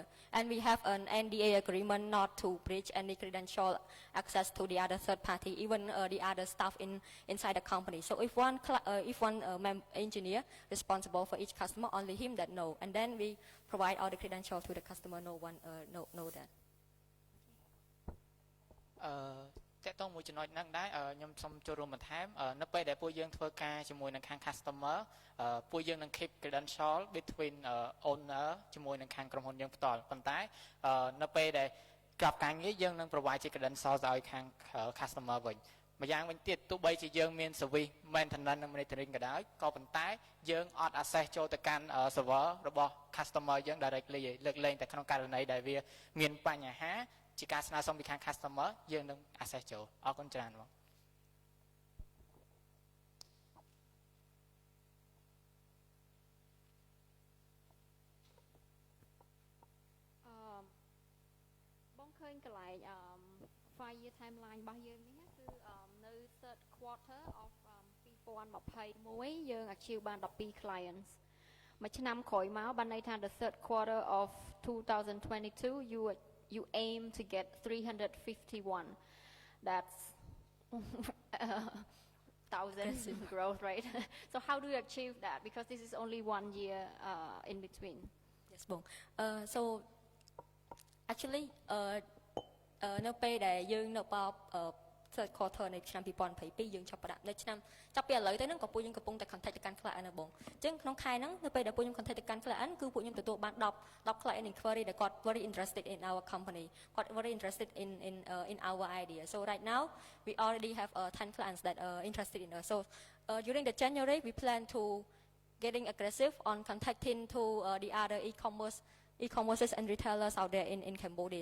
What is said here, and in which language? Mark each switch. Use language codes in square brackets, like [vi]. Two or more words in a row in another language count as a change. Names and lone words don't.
[en] And we have an NDA agreement not to breach any credential access to the other third party, even the other staff inside the company. So if one engineer responsible for each customer, only him that know, and then we provide all the credentials to the customer. No one know that. [km] តើតមួយចំណុចហ្នឹងដែរខ្ញុំសូមចូលរួមបន្ថែមនៅពេលដែលពួកយើងធ្វើការជាមួយនឹងខាង customer ពួកយើងនឹង keep [en] credential between owner [km] ជាមួយនឹងខាងក្រុមហ៊ុនយើងផ្ទាល់ប៉ុន្តែនៅពេលដែលក្របការងារយើងនឹង provide ជា credential ឲ្យខាង customer វិញម្យ៉ាងវិញទៀតទោះបីជាយើងមាន [en] service maintenance [km] និង monitoring ក៏ដោយក៏ប៉ុន្តែយើងអត់ access ចូលទៅកាន់ server របស់ customer យើង directly លើកលែងតែក្នុងករណីដែលវាមានបញ្ហា ជាការស្នើសុំពីខាង customer យើងនឹង access ចូលអរគុណច្រើនបង បងឃើញកន្លែង [en] 5-year timeline [km] របស់យើងនេះគឺនៅ [en] third quarter of 2021 [km] យើង achieve បាន 12 clients មួយឆ្នាំក្រោយមកបានន័យថា [en] the third quarter of 2022 you aim to get 351. That's thousands in growth, right? So how do you achieve that? Because this is only 1 year in between. Yes, Bong. So actually, [km] នៅពេលដែលយើងនៅបប [en] third quarter [km] នៃឆ្នាំ 2022 យើងចាប់ផ្ដើមនៅឆ្នាំចាប់ពីឥឡូវទៅហ្នឹងក៏ពួកយើងកំពុងតែ contact ទៅកាន់ client នៅបងអញ្ចឹងក្នុងខែហ្នឹងនៅពេលដែលពួកខ្ញុំ contact ទៅកាន់ client គឺពួកខ្ញុំទទួលបាន 10 [en] client inquiry [km] ដែលគាត់ [en] very interested in our company [km] គាត់ [en] very interested in our idea. So right now we already have 10 clients that are interested in us. So during the January we plan to getting aggressive on contacting to the other e-commerces and retailers out there in Cambodia.